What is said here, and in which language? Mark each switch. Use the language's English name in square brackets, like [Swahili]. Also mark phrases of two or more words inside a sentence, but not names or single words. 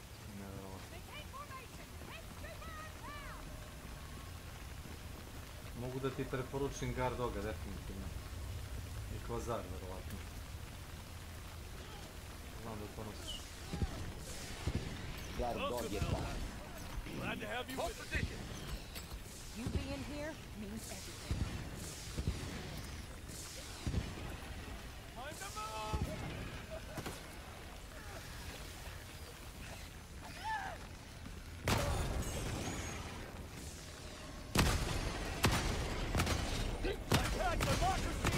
[Serbian] nevjerovatno. Mogu da ti preporučim Guard Doga, definitivno. I Kvazar, verovatno. Znam da to nosiš. [Slovenian] Guard Dog je tam. [English] Glad to have you with us. You being here means everything. Time to move! Attack democracy!